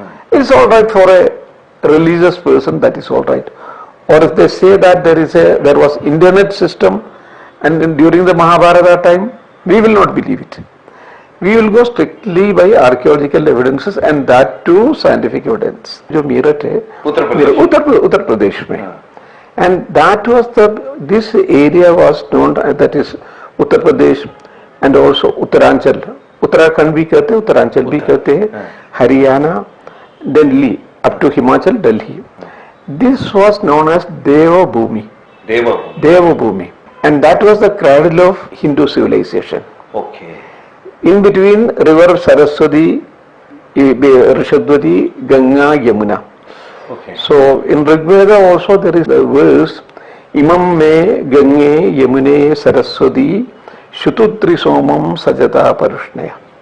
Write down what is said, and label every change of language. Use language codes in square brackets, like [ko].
[en] It's all right for a religious person, that is all right. Or if they say that there was internet system and during the Mahabharata time, we will not believe it. We will go strictly by archaeological evidences, and that too scientific evidence. [hi] जो मीरठ है उत्तर प्रदेश में, [en] and that was this area was known, that is Uttar Pradesh and also Uttaranchal, [hi] Uttarakhand भी कहते हैं, उत्तरांचल भी कहते हैं, [en] Haryana, Delhi up to Himachal, Delhi. This was known as Devabhumi. Devabhumi. And that was the cradle of Hindu civilization. Okay. In between river Saraswati, Rishadwati, Ganga, Yamuna. Okay. So in Rigveda also there is a verse, [sa] Imam me Gange Yamune Saraswati Shututri Somam Sajata Parushnaya.